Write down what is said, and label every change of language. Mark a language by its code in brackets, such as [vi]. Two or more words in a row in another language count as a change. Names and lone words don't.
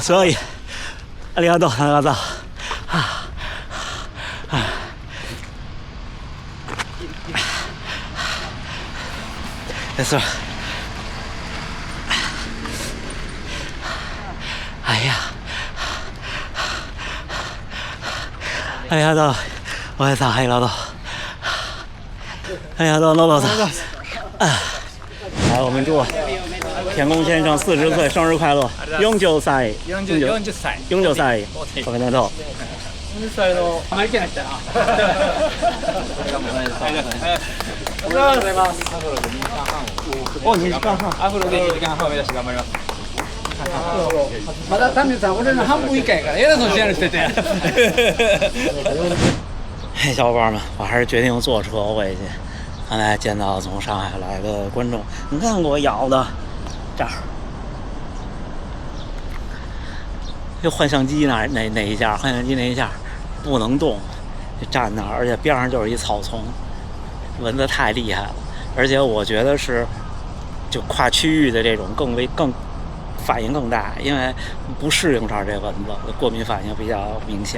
[ja] 所以，ありがとう。です哎呀，ありがとう。 [zh] 我也操， [ja] ありがとう。ありがとう、ノドさん。 [zh] 来，我们祝田宫先生40岁生日快乐！40 歳。40歳。 [ja] おめでとう。40歳のアメリカに来たな。ありがとうございます。2時間半。アフロで2時間半目指して頑張ります。まだ丹治さん、俺の半分以下やから、偉そうにしやるしてて。 [zh] 嘿，小伙伴们，我还是决定坐车回去。刚才见到从上海来的观众，你看给我咬的，这儿，就换相机那一下，换相机那一下不能动，就站那儿，而且边上就是一草丛，蚊子太厉害了，而且我觉得是就跨区域的这种更反应更大，因为不适应这儿这蚊子，过敏反应比较明显。